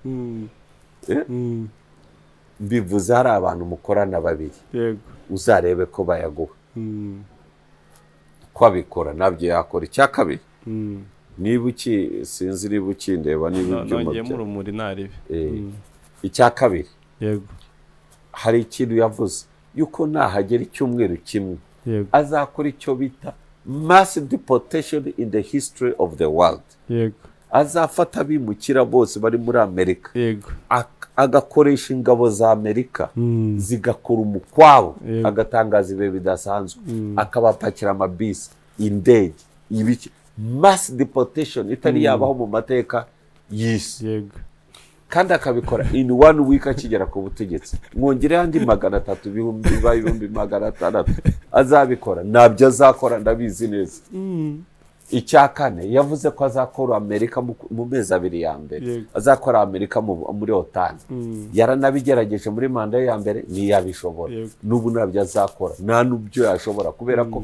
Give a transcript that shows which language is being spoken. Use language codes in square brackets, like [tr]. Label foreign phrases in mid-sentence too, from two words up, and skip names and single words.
[rw] mbivuze hari abantu mukorana babiri uzarebe ko bayaguha ko abikora nabyo yakora icya kabiri niba sinzi niba ukindeba niba nongeye mu rumuri naribe icya kabiri yego hari ikintu yavuze yuko nahagera icyumweru kimwe azakora icyo bita [en] mass deportation in the history of the world [rw] yego azafata abimukira bose bari muri Amerika yego agakoresha ingabo za Amerika zigakora umukwabo agatangaza ibihe bidasanzwe akabapakira amabisi indege ibiki [en] mass deportation [rw] itari yabaho mu mateka y'isi yego kandi akabikora [en] in 1 week [rw] akigera ku butegetsi mwongere andi 300,000 azabikora nabyo azakora ndabizi neza icya kane yavuze ko azakora Amerika mu mezi 2 ya mbere azakora Amerika muri OTAN yaranabigerageje muri manda ya mbere ntiyabishobora n'ubu nabyo azakora nta n'ubyo yashobora kubera ko